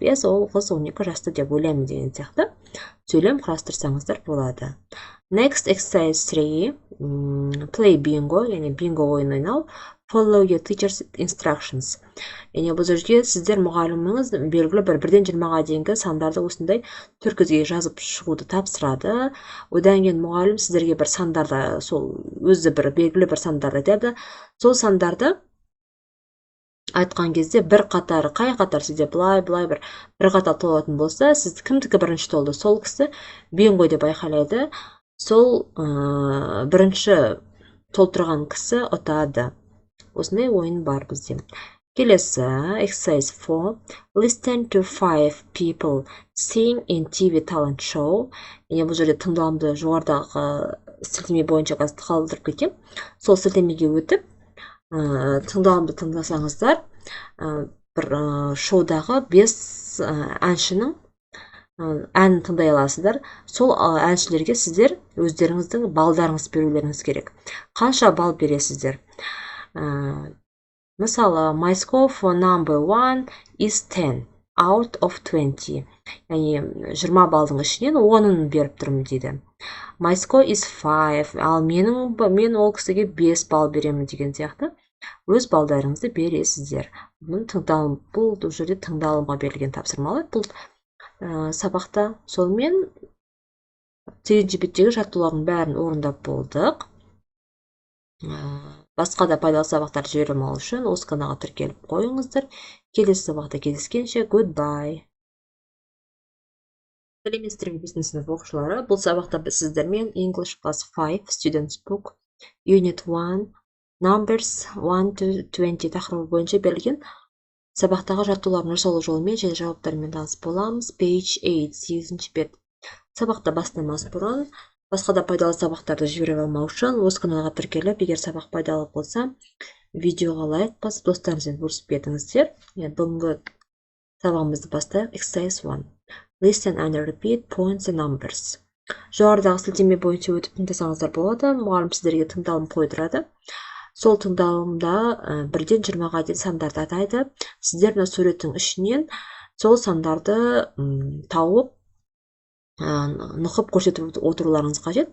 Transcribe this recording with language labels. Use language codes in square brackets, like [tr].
[en] Yes, [kk] ол қыз 12 жаста деп ойлаймын деген сияқты. Сөйлем құрастырсаңыздар болады. [en] Next, exercise 3. Play bingo, [kk] яғни bingo ойын ойнау. [en] Follow your teacher's instructions. [kk] Яғни бұл жерде сіздер мұғаліміңіз белгілі 1-ден 20-ға дейінгі сандарды осындай түркізге жазып шығуды тапсырады. Одан кейін мұғалім сіздерге бір сандарды, сол өзі белгілі бір сандарды айтады. Сол сандарды айтқан кезде бір қатары, қай қатар сізде былай бір қатар толатын болса, сіз кімдікі бірінші толды, сол кісі бинго деп айқайлайды. Сол бірінші толтырған кісі ұтады. Осындай ойын бар бізде. Келесі, [en] exercise 4. Listen to 5 people sing in TV talent show. [kk] Яғни бұл жерде тыңдалымды жоғарыдағы сілтеме бойынша қалдырып кеткен. Сол сілтемеге өтіп, тыңдалымды тыңдасаңыздар, бір шоудағы 5 әншінің әнін тыңдай аласыздар. Сол әншілерге сіздер өздеріңіздің балдарыңыз берулеріңіз керек. Қанша бал бересіздер? Мысалы, [en] my score for number 1 is 10 out of 20. [kk] Яғни 20 балдың ішінен 10-ын беріп тұрмын дейді. [en] My score is 5. [kk] Ал мен ол кісіге 5 бал беремін деген сияқты. Өз балдарыңызды бересіздер. Бұл жерде тыңдалымға берілген тапсырмалар. Бұл сабақта сонымен 8-ші беттегі жаттығулардың бәрін орындап болдық. Басқа да пайдалы сабақтар жіберіп алу үшін осы каналға тіркеліп қойыңыздар. Келесі сабақта кездескенше, [en] goodbye. [kk] Сәлеметсіздер ме бесінші сынып оқушылары. Бұл сабақта біз сіздермен English Class 5 Students Book Unit 1 Numbers 1 to 20 тақырыбы бойынша берілген сабақтағы жаттығулардың жасалу жолымен және жауаптарымен танысып боламыз. Page 8, 8-ші бет. Сабақта бастамас бұрын басқа да пайдалы сабақтарды жіберіп алмау үшін осы каналға тіркеліп, егер сабақ пайдалы болса, видеоға лайк басып достарыңызбен бөлісіп кетіңіздер. Бүгінгі сабағымызды бастайық. [en] Exercise 1. Listen and repeat points and numbers. [kk] Жоғарыдағы сілтеме бойынша өтіп тыңдасаңыздар болады. Мұғалім сіздерге тыңдалым қойдырады. Сол тыңдалымда 1-ден 20-ға дейін сандарды атайды. Сіздер мына суреттің ішінен сол сандарды тауып нұқып көрсетіп отыруларыңыз қажет.